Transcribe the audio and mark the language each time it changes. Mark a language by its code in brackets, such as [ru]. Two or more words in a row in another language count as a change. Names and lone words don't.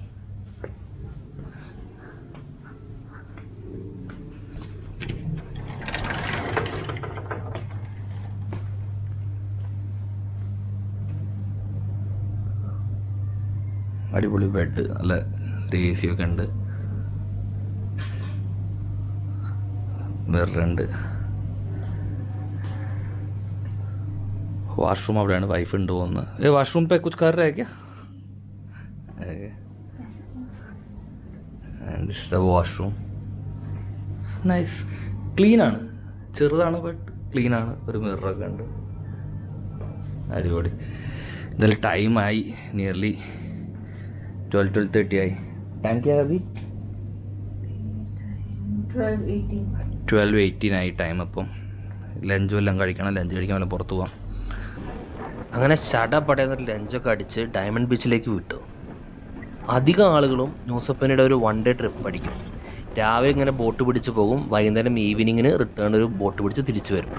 [ml] അടിപൊളി ബെഡ്, നല്ല AC ഒക്കെ ഉണ്ട്. മിററുണ്ട്. വാഷ്റൂം അവിടെയാണ്. വൈഫ് ഉണ്ട് പോകുന്നത്. വാഷ്റൂം [hi] पे कुछ कर रहे हैं क्या? [en] And this is the washroom. Nice. [ml] ക്ലീൻ ആണ്, ചെറുതാണ് ബട്ട് ക്ലീൻ ആണ്. ഒരു മിററൊക്കെ ഉണ്ട്. അടിപൊളി. എന്തായാലും ടൈമായി, നിയർലി 12:30 ആയി. [hi] ടൈം क्या है अभी? 12:18 [ml] ആയി ടൈം. അപ്പം ലഞ്ചും എല്ലാം കഴിക്കണം. ലഞ്ച് കഴിക്കാൻ വല്ല പുറത്ത് പോകാം. അങ്ങനെ ചടപടയെന്നൊരു ലഞ്ചൊക്കെ അടിച്ച് ഡയമണ്ട് ബീച്ചിലേക്ക് വിട്ടു. അധികം ആളുകളും ന്യൂസപ്പനിയുടെ ഒരു 1 [en] day trip [ml] അടിക്കും. രാവിലെ ഇങ്ങനെ ബോട്ട് പിടിച്ച് പോകും, വൈകുന്നേരം ഈവനിങ്ങിന് റിട്ടേൺ ഒരു ബോട്ട് പിടിച്ച് തിരിച്ചു വരും.